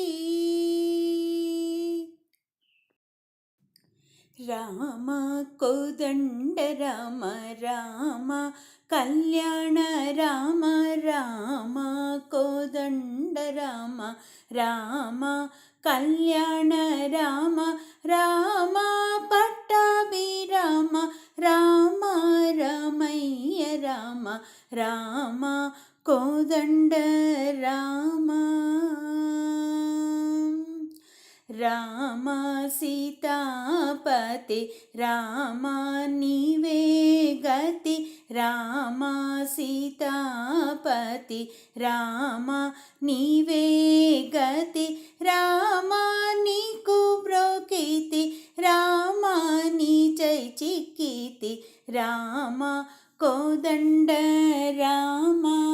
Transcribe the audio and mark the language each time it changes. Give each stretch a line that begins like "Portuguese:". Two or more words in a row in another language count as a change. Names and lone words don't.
Kannada: ರಾಮ ಕೋದಂಡ ರಾಮ ರಾಮ ಕಲ್ಯಾಣ ರಾಮ ರಾಮ ಕೋದಂಡ ರಾಮ ರಾಮ ಕಲ್ಯಾಣ ರಾಮ ರಾಮ ಪಟ್ಟಾಭಿರಾಮ ರಾಮ ರಾಮಯ್ಯ ರಾಮ ರಾಮ ಕೋದಂಡ ರಾಮ
Telugu: రామ సీతాపతి రామ నీవే గతి రామ సీతాపతి రామ నీవే గతి రామ నీకు బ్రోకితి రామ నీ చై చిక్కితి రామ కోదండ రామ